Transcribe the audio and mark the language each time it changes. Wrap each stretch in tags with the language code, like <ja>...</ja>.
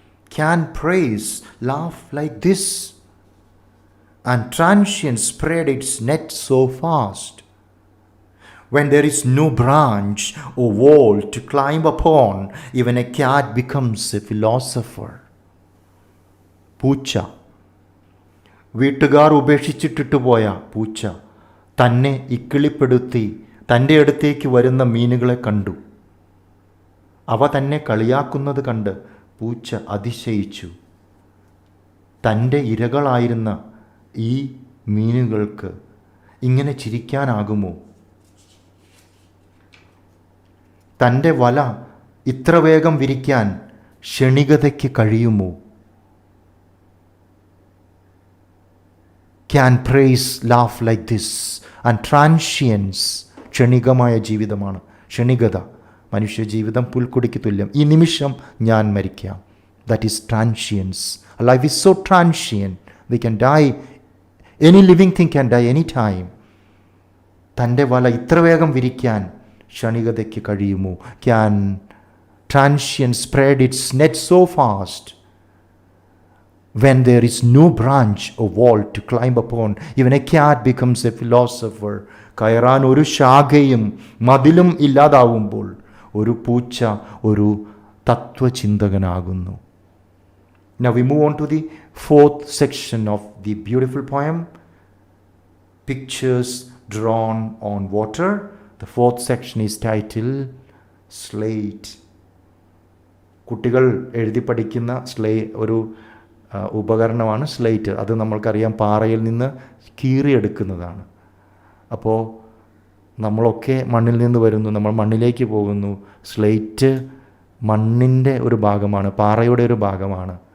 <en>Can praise laugh like this? And transient spread its net so fast. When there is no branch or wall to climb upon, even a cat becomes a philosopher.</en> <ml>പൂച്ച. വീട്ടുകാർ ഉപേക്ഷിച്ചിട്ടിട്ട് പോയ പൂച്ച തന്നെ ഇക്കിളിപ്പെടുത്തി തൻ്റെ അടുത്തേക്ക് വരുന്ന മീനുകളെ കണ്ടു. അവ തന്നെ കളിയാക്കുന്നത് കണ്ട് പൂച്ച അതിശയിച്ചു. തൻ്റെ ഇരകളായിരുന്ന ഈ മീനുകൾക്ക് ഇങ്ങനെ ചിരിക്കാനാകുമോ? തൻ്റെ വല ഇത്ര വേഗം വിരിക്കാൻ ക്ഷണികതയ്ക്ക് കഴിയുമോ?</ml> <en>Can praise laugh like this? And transience,</en> <ml>ക്ഷണികമായ ജീവിതമാണ്. ക്ഷണികത, മനുഷ്യജീവിതം പുൽക്കൊടിക്ക് തുല്യം. ഈ നിമിഷം ഞാൻ മരിക്കാം.</ml> <en>That is transience. Life is so transient. We can die. Any living thing can die any time.</en> <ml>തൻ്റെ വല ഇത്ര വേഗം വിരിക്കാൻ ക്ഷണികതയ്ക്ക് കഴിയുമോ?</ml> <en>Can transient spread its net so fast? When there is no branch or wall to climb upon, even a cat becomes a philosopher.</en> <ml>കയറാൻ ഒരു ശാഖയും മതിലും ഇല്ലാതാവുമ്പോൾ ഒരു പൂച്ച ഒരു തത്വചിന്തകനാകുന്നു.</ml> <en>Now we move on to the fourth section of the beautiful poem, Pictures Drawn on Water, The fourth section is titled Slate.</en> <ml>കുട്ടികൾ എഴുതി പഠിക്കുന്ന ഒരു ഉപകരണമാണ് സ്ലേറ്റ്. അത് നമ്മൾക്കറിയാം പാറയിൽ നിന്ന് കീറിയെടുക്കുന്നതാണ്. അപ്പോൾ നമ്മളൊക്കെ മണ്ണിൽ നിന്ന് വരുന്നു, നമ്മൾ മണ്ണിലേക്ക് പോകുന്നു. സ്ലേറ്റ് മണ്ണിൻ്റെ ഒരു ഭാഗമാണ്, പാറയുടെ ഒരു ഭാഗമാണ്.</ml>